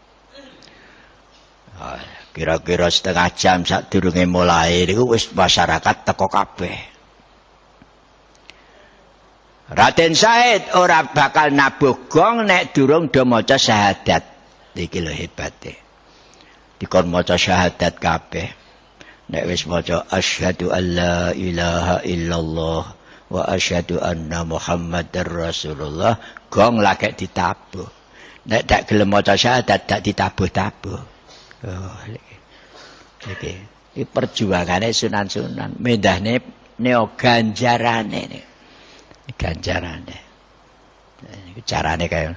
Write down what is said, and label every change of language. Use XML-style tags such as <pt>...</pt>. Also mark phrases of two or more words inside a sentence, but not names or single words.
<jv>Kira-kira setengah jam sadurunge mulai niku wis masyarakat teko kabeh. Raden Syahid ora bakal nabuh gong nek durung do maca syahadat. Iki lho hebate. Dikon maca syahadat kabeh. Nek wis maca</jv> <ar>أشهد أن لا إله إلا الله وأشهد أن محمدا رسول الله,</ar> <jv>gong lagi ditabuh. Nek dak gelem maca syahadat dak ditabuh-tabuh. Oh, iki perjuangane sunan-sunan, medahne neo ganjarane nih. Ganjarane. Iki carane kaya.</jv>